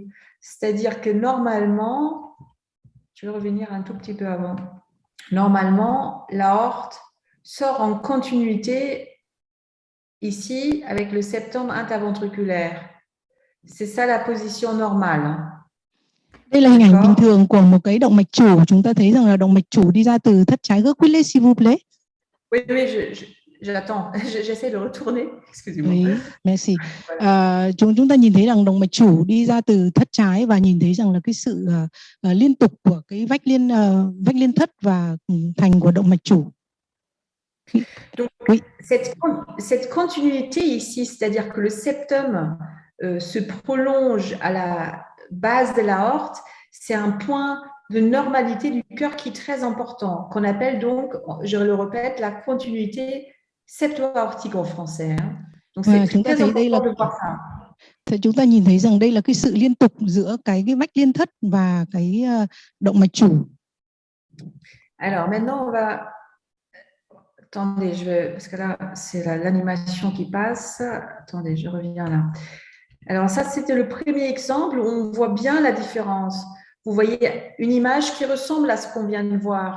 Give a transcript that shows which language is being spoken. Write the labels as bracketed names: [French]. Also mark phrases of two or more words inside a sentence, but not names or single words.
[French] C'est-à-dire que normalement, je vais revenir un tout petit peu avant. Normalement, l'aorte sort en continuité ici avec le septum interventriculaire. C'est ça la position normale. [Vietnamese] Đây là hình ảnh bình thường của một cái động mạch chủ. Chúng ta thấy rằng là động mạch chủ đi ra từ thất trái gốc. [French] S'il vous plaît. Oui, j'attends. J'essaie de retourner. Excusez-moi. Oui, merci. [Vietnamese] Chúng ta nhìn thấy rằng động mạch chủ đi ra từ thất trái và nhìn thấy rằng là cái sự liên tục của cái vách liên thất và thành của động mạch chủ. [French] Donc, oui. Cette continuité ici, c'est-à-dire que le septum se prolonge à la base de l'aorte, c'est un point de normalité du cœur qui est très important, qu'on appelle donc, je le répète, la continuité septo-aortique en français. Hein. Donc, c'est très important de voir ça. [Vietnamese] Thì chúng ta nhìn thấy rằng đây là cái sự liên tục giữa cái vách liên thất và cái động mạch chủ. [French] Alors, maintenant, on va... Attendez, parce que là, c'est l'animation qui passe. Attendez, je reviens là. Alors, ça, c'était le premier exemple où on voit bien la différence. Vous voyez une image qui ressemble à ce qu'on vient de voir.